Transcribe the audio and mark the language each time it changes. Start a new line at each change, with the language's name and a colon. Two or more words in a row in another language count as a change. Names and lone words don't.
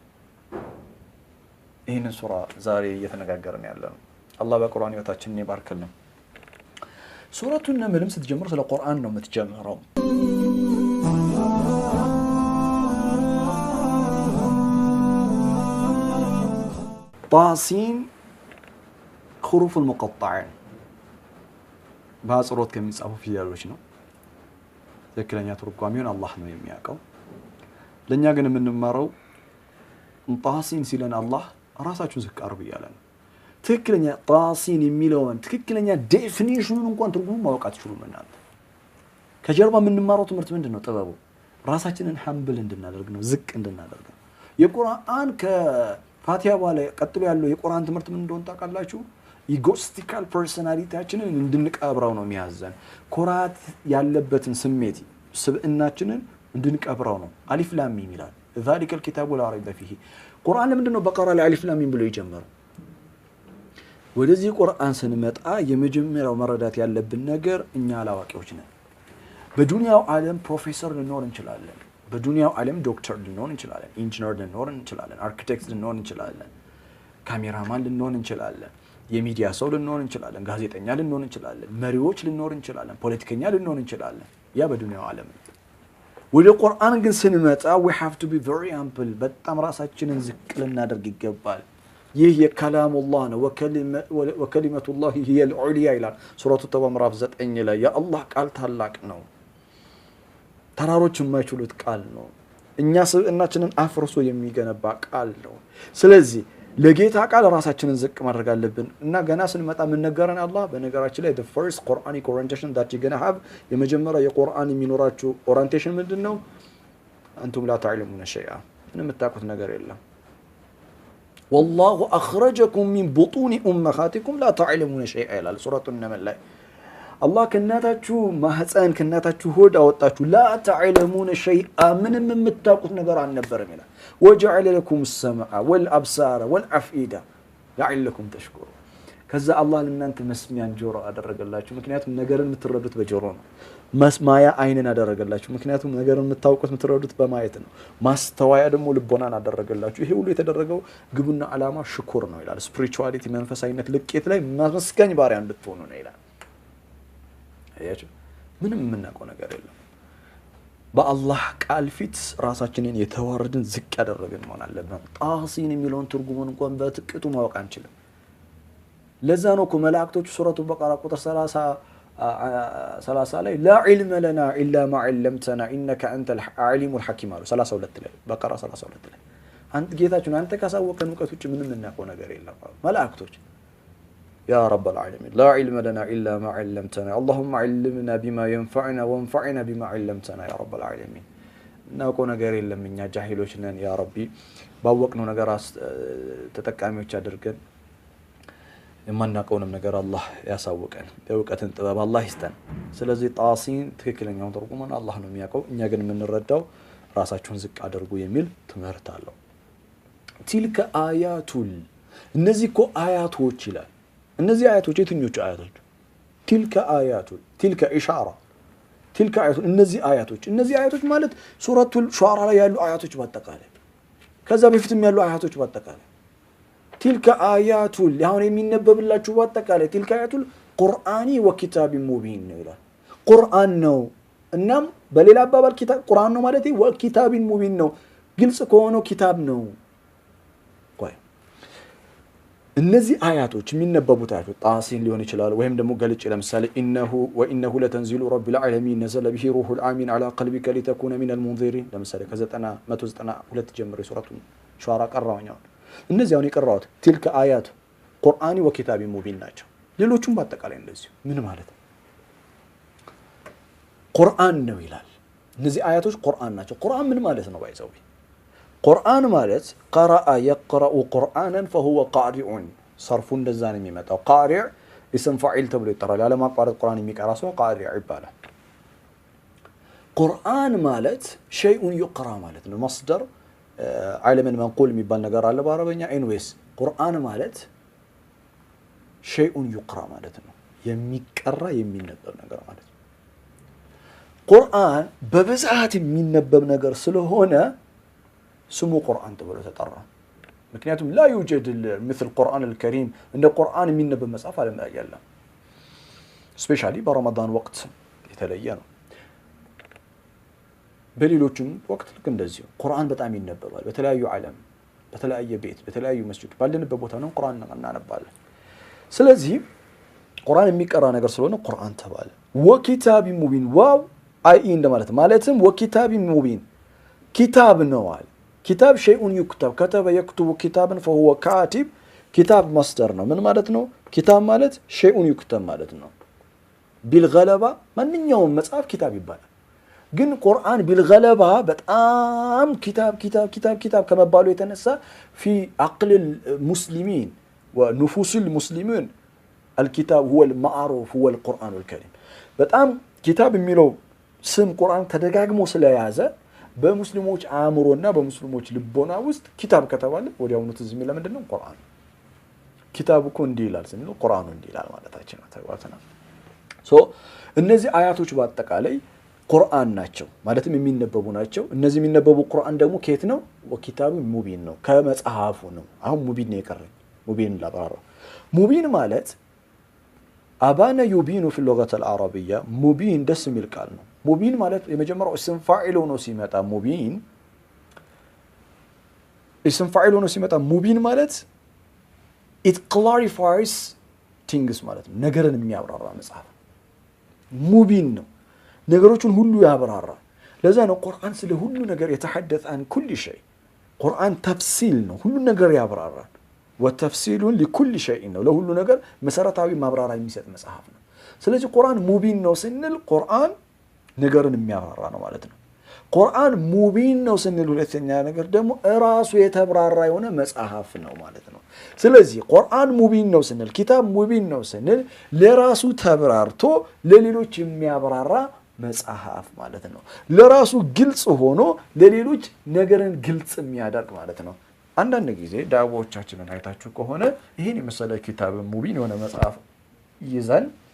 Amharic: ይህንን ሱራ ዛሬ እየተነጋገርን ያለነው። አላህ በቁርአን ህይወታችንን ይባርክልን። ሱረቱ ነምልም ስትጀምር ስለ ቁርአን ነው የምትጀምረው። ጣሲን
Arabic: حروف المقطعين
Amharic: በአጽሮት ከሚጻፉ ፊደሎች ነው። ትክክለኛ ትርጓሜውን አላህ ነው የሚያውቀው። ለኛ ግን የምንማረው ጣሲን ሲለን አላህ ራሳችሁን ዝቅ አርጉ እያለ ነው። ትክክለኛ ጣሲን የሚለውን ትክክለኛ ዴፊኒሽኑን እንኳን ትርጉሙን ማወቅ አትችሉም እናንተ። ከጀርባ የምንማረው ትምህርት ምንድነው? ጥበቡ ራሳችንን ሐምብል እንድናደርግ ነው፣ ዝቅ እንድናደርግ ነው። የቁርአን ከፋቲሃ በኋላ ቀጥሎ ያለው የቁርአን ትምህርት ምን እንደሆነ ታውቃላችሁ?
English: egotistical personality
Amharic: እንድንቀብረው ነው የሚያዘን። ኩራት ያለበትን ስሜት ስብዕናችንን እንድንቀብረው ነው።
Arabic: ألف لام ميم
Amharic: ይላል
Arabic: ذلك الكتاب لا ريب فيه።
Amharic: ቁርአን ለምንድን ነው በቀራ ላይ
Arabic: ألف لام ميم
Amharic: ብሎ የጀመረው? ወደዚህ ቁርአን ስንመጣ የመጀመሪያው መረዳት ያለብን ነገር እኛ አላዋቂዎች ነን። በዱንያው ዓለም ፕሮፌሰር ልንሆን እንችላለን። በዱንያው ዓለም ዶክተር ልንሆን እንችላለን። ኢንጂነር ልንሆን እንችላለን። አርኪቴክት ልንሆን እንችላለን። ካሜራማን ልንሆን እንችላለን። የሚዲያ ሰው ልንሆን እንችላለን። ጋዜጠኛ ልንሆን እንችላለን። መሪዎች ልንሆን እንችላለን። ፖለቲከኛ ልንሆን እንችላለን። ያ በዱንያው ዓለም። ወደ ቁርአን ግን ስንመጣ
English: we have to be very humble።
Amharic: በጣም ራሳችንን ዝቅ ልናደርግ ይገባል። ይህ የከላሙላህ ነው
Arabic: وكلمة الله هي العليا
Amharic: ይላል ሱረቱ ተውባ ምዕራፍ 9 ላይ የአላህ ቃል ታላቅ ነው ተራሮች የማይችሉት ቃል ነው እኛ ስብዕናችንን አፍርሶ የሚገነባ ቃል ነው ስለዚህ ለጌታ ቃል ራሳችንን ዝቅ ማድረግ አለብን እና ገና ስንመጣ ምን ነገረን አላህ በነገራችን ላይ
English: the first Quranic orientation that you gonna have
Amharic: የመጀመሪያ የቁርአን የሚኖራችሁ ኦሪንቴሽን ምንድነው
Arabic: أنتم لا تعلمون شيئا
Amharic: ምንም የምታውቁት ነገር የለም
Arabic: والله أخرجكم من بطون أمهاتكم لا تعلمون شيئا
Amharic: ይላል ሱረቱ ነምል ላይ አላህ ከናታችሁ ማህፀን ከናታችሁ ሆድ አወጣችሁ
Arabic: لا تعلمون شيئا
Amharic: ምንም የምታውቁት ነገር አልነበረም ይላል
Arabic: وجعل لكم السمع والأبصار والأفئدة لعلكم
Amharic: تشكرون ከዛ አላህ ለእናንተ መስሚያን ጆሮ አደረገላችሁ ምክንያቱም ነገርን የምትረዱት በጆሮ ነው መስማያ አይንን አደረገላችሁ ምክንያቱም ነገርን የምታውቁት የምትረዱት በማየት ነው ማስተዋያ ደግሞ ልቦናን አደረገላችሁ ይሄ ሁሉ የተደረገው ግቡና ዓላማ ሽኩር ነው ይላል ስፒሪቹዋሊቲ መንፈሳዊነት ልቄት ላይ ማመስገኝ ባሪያ እንድትሆኑ ነው ይላል አያችሁ ምንም የምናውቀው ነገር የለም በአላህ ቃል ፊት ራሳችንን የተዋረድን ዝቅ ያደረግን መሆን አለብን ጣሲን የሚለውን ትርጉሙን እንኳን በጥቂቱ ማወቅ አንችልም ለዛ ነው እኮ መላእክቶቹ ሱረቱ በቀራ ቁጥር
Arabic: 30 ላይ لا علم لنا الا ما علمتنا انك انت العليم الحكيم
Amharic: አሉ 32 ላይ በቀራ 32 ላይ አንተ ጌታችን አንተ ካሳወቀን ዕውቀት ውጭ ምንም እናውቀው ነገር የለም መላእክቶች
Arabic: يا رب العالمين لا علم لنا الا ما علمتنا اللهم علمنا بما ينفعنا وانفعنا بما علمتنا يا رب
Amharic: العالمين እናውቀው ነገር የለም እኛ ጃሂሎች ነን
Arabic: يا ربي
Amharic: ባወቅነው ነገር ተጠቃሚዎች አድርገን የማናውቀውንም ነገር አላህ ያሳውቀን የዕውቀትን ጥበብ አላህ ይስጠን ስለዚህ ጣሲን ትክክለኛውን ትርጉሙን አላህ ነው የሚያውቀው እኛ ግን የምንረዳው ራሳችሁን ዝቅ አድርጉ የሚል ትምህርት አለው
Arabic: تلك آياتul
Amharic: እነዚህ እኮ አያቶች ይላል እነዚህ አያቶች የትኞቹ አያቶች
Arabic: تلك آياتul تلك إشارة تلك آياتul
Amharic: እነዚህ አያቶች ማለት ሱረቱል ሹዓራ ላይ ያሉ አያቶች በአጠቃላይ ከዛ በፊትም ያሉ አያቶች በአጠቃላይ
Arabic: تلك آياتul
Amharic: ያሁን የሚነበብላችሁ በአጠቃላይ
Arabic: تلك آياتul قرآن وكتاب مبين
Amharic: ነው ይላል ቁርአን ነው እናም በሌላ አባባል ኪታብ ቁርአን ነው ማለት
Arabic: وكتاب مبين
Amharic: ነው ግልጽ ከሆነው ኪታብ ነው ቆይ እነዚህ አያቶች የሚነበቡት አያቶች ጣሲን ሊሆን ይችላል ወይም ደግሞ ገልጭ ለምሳሌ
Arabic: وإنه لتنزيل رب العالمين نزل به روح الأمين على قلبك لتكون من المنذرين
Amharic: ለምሳሌ ከ192 ጀምሮ ሱረቱ ሹዓራ ቀራውኛው እነዚህ አሁን የቀራውት
Arabic: تلك آيات قرآن وكتاب مبين
Amharic: ናቸው ሌሎቹም በአጠቃላይ እንደዚህ ምን ማለት ነው ቁርአን ነው ይላል እነዚህ አያቶች ቁርአን ናቸው ቁርአን ምን ማለት ነው ባይዘው ቁርአን ማለት
Arabic: قرأ يقرأ قرآنا فهو قارئ صرف
Amharic: እንደዛ ነው የሚመጣው
Arabic: قارئ اسم فاعل
Amharic: ተብሎ ይጠራል ያለ ማቋረጥ ቁርአን የሚቀራ ሰው قارئ ይባላል ቁርአን ማለት
Arabic: شيء يقرأ
Amharic: ማለት ነው
Arabic: مصدر علم المنقول
Amharic: የሚባል ነገር አለ በአረበኛ ኤንዌስ ቁርአን ማለት
Arabic: شيء يقرأ
Amharic: ማለት ነው የሚቀራ የሚነበብ ነገር ማለት ነው ቁርአን በብዛት የሚነበብ ነገር ስለሆነ ስሙ ቁርአን ተብሎ ተጠራ ምክንያቱም
Arabic: لا يوجد مثل القرآن الكريم
Amharic: እንደ ቁርአን የሚነበብ መጽሐፍ ዓለም ላይ የለም ስፔሻሊ በረመዳን ወቅት የተለየ ነው በሌሎችም ወቅት ልክ እንደዚህ ቁርአን በጣም ይነበባል በተለያዩ ዓለም በተለያየ ቤት በተለያዩ መስጂድ ባለንበት ቦታ ነው ቁርአን እናነባለን ስለዚህ ቁርአን የሚቀራ ነገር ስለሆነ ቁርአን ተባለ
Arabic: وكتاب مبين
Amharic: ዋው አይ እንደማለት ማለትም
Arabic: وكتاب مبين
Amharic: ኪታብ ነው አለ ኪታብ
Arabic: شيء يكتب كتب يكتب كتابا فهو كاتب
Amharic: ኪታብ ማስደር ነው ምን ማለት ነው ኪታብ ማለት
Arabic: شيء يكتب
Amharic: ማለት ነው بالغلبة ማንኛውም መጽሐፍ ኪታብ ይባላል ግን ቁርአን بالغلبة በጣም ኪታብ ከመባሉ የተነሳ
Arabic: في عقل المسلمين ونفوس المسلمين الكتاب هو المعروف هو القرآن الكريم
Amharic: በጣም ኪታብ የሚለው ስም ቁርአን ተደጋግሞ ስለያዘ በሙስሊሞች አእምሮና በሙስሊሞች ልቦና ውስጥ ኪታብ ከተባለ ወዲያውኑ ትዝ የሚል ለምንድን ነው ቁርአን ኪታብ እኮ እንዲህ ይላል ስንል ቁርአኑ እንዲህ ይላል ማለታችን ነው ተባተና እነዚህ አያቶች በአጠቃላይ ቁርአን ናቸው ማለትም የሚነበቡ ናቸው እነዚህ የሚነበቡ ቁርአን ደግሞ ከየት ነው ወኪታቡ ሙቢን ነው ከመጽሐፉ ነው አሁን ሙቢን ነው የቀረኝ ሙቢን ላባራ ሙቢን ማለት
Arabic: أبان يبين في اللغة العربية
Amharic: ሙቢን ደስ የሚል ቃል ነው ሙቢን ማለት የመጀመሪያው
Arabic: اسم فاعل
Amharic: ሆኖ ሲመጣ ሙቢን
Arabic: اسم فاعل
Amharic: ሆኖ ሲመጣ ሙቢን ማለት
English: it clarifies things
Amharic: ማለት ነው ነገርን የሚያብራራ መጽሐፍ ሙቢን ነው ነገሮችን ሁሉ ያብራራል ለዛ ነው ቁርአን ስለ ሁሉ ነገር የተሐደث
Arabic: عن كل شيء
Amharic: ቁርአን ተፍሲል ነው ሁሉ ነገር ያብራራል
Arabic: وتفصيل لكل شيء
Amharic: ነው ለሁሉ ነገር መሰረታዊ ማብራሪያ የሚሰጥ መጽሐፍ ነው ስለዚህ ቁርአን ሙቢን ነው ስንል ቁርአን ነገርን የሚያብራራ ነው ማለት ነው ቁርአን ሙቢን ነው ስንል ሁለተኛ ነገር ደግሞ ራሱ የተብራራ የሆነ መጽሐፍ ነው ማለት ነው ስለዚህ ቁርአን ሙቢን ነው ስንል
Arabic: كتاب مبين
Amharic: ነው ስንል ለራሱ ተብራርቶ ለሌሎች የሚያብራራ መጽሐፍ ማለት ነው ለራሱ ግልጽ ሆኖ ለሌሎች ነገርን ግልጽ የሚያደርግ ማለት ነው አንዳንድ ጊዜ ዳዋዎቻችንን አይታችሁ ከሆነ ይሄን የመሰለ
Arabic: كتاب مبين
Amharic: የሆነ መጽሐፍ ይዘን